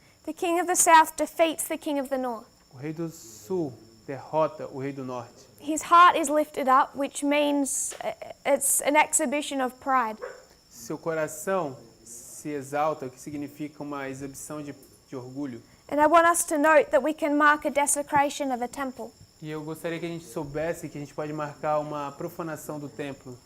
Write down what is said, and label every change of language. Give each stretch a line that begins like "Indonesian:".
English: The king of the south defeats the king of the north.
Portuguese: O rei do sul derrota o rei do norte.
English: His heart is lifted up, which means it's an exhibition of pride.
Portuguese: Seu coração se exalta, o que significa uma exibição de orgulho.
English: And I want us to note that we can mark a desecration of a temple.
Portuguese: E eu gostaria que a gente soubesse que a gente pode marcar uma profanação do templo.